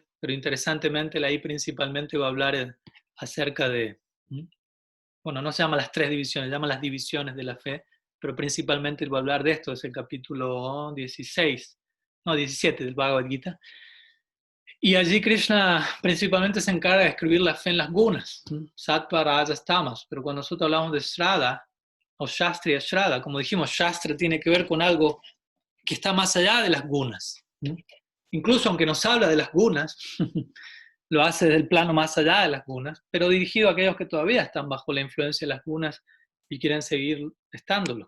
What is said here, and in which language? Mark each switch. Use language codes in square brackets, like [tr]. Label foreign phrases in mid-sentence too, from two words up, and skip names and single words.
[es] Pero interesantemente, ahí principalmente va a hablar acerca de, bueno, no se llama las 3 divisiones, se llama las divisiones de la fe, pero principalmente va a hablar de esto, es el capítulo 16, no, 17 del Bhagavad Gita. Y allí Krishna principalmente se encarga de escribir la fe en las gunas, [sa] sattva, rajas, tamas. [es] Pero cuando nosotros hablamos de Shraddha, o [sa] Shastriya Shraddha, [es] como dijimos, Shastra tiene que ver con algo que está más allá de las gunas. Incluso aunque nos habla de las gunas, lo hace desde el plano más allá de las gunas, pero dirigido a aquellos que todavía están bajo la influencia de las gunas y quieren seguir estándolo.